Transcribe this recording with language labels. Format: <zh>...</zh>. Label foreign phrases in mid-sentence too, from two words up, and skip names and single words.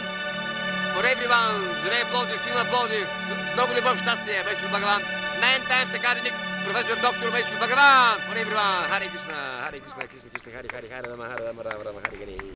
<en>For everyone,</en> <bg>живее Пловдив, има Пловдив, с много любов, щастие, Maestro Bhagavan.</bg> <en>9 times academic,</en> <bg>професор доктор Maestro Bhagavan.</bg> <en>For everyone,</en> <sa>Hare Krishna, Hare Krishna, Krishna Krishna, Hare Hare, Hare Rama, Hare Rama, Rama Rama, Hare Hare.</sa>